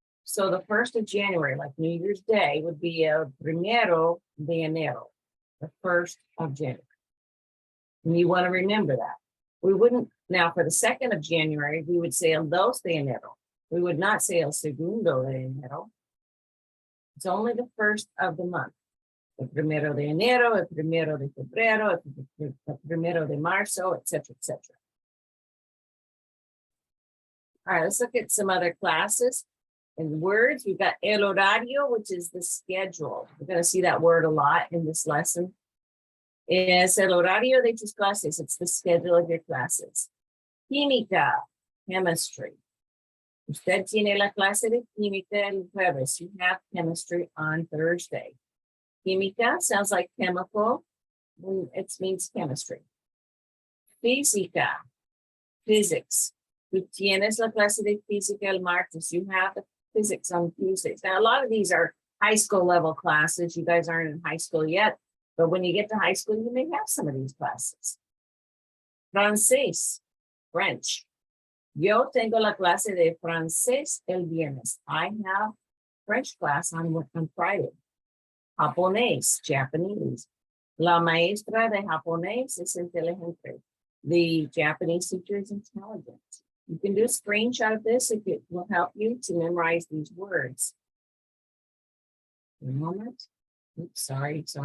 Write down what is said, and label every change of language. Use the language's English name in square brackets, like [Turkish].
[English] So the 1st of January, like New Year's Day, would be [Spanish] el primero de enero, [English] the 1st of January. And you want to remember that. We wouldn't, now for the 2nd of January, we would say [Spanish] el 2 de enero. [English] We would not say [Spanish] el segundo de enero. [English] It's only the first of the month. [Spanish] El primero de enero, el primero de febrero, el primero de marzo, etc., etc. [English] All right, let's look at some other classes. In words, we've got el horario, which is the schedule. We're going to see that word a lot in this lesson. [Spanish] Es el horario de tus clases. [English] It's the schedule of your classes. [Spanish] Química, chemistry. Usted tiene la clase de química el jueves. [English] You have chemistry on Thursday. Química sounds like chemical. It means chemistry. [Spanish] Física, physics. Tú tienes la clase de física el martes. [English] You have the physics on Tuesdays. Now, a lot of these are high school level classes. You guys aren't in high school yet, but when you get to high school, you may have some of these classes. [Spanish] Francés, French. Yo tengo la clase de francés el viernes. [English] I have French class on Friday. [Spanish] Japonés, Japanese. La maestra de japonés es inteligente. [English] The Japanese teacher is intelligent. You can do a screenshot of this if it will help you to memorize these words. One moment. Oops, sorry.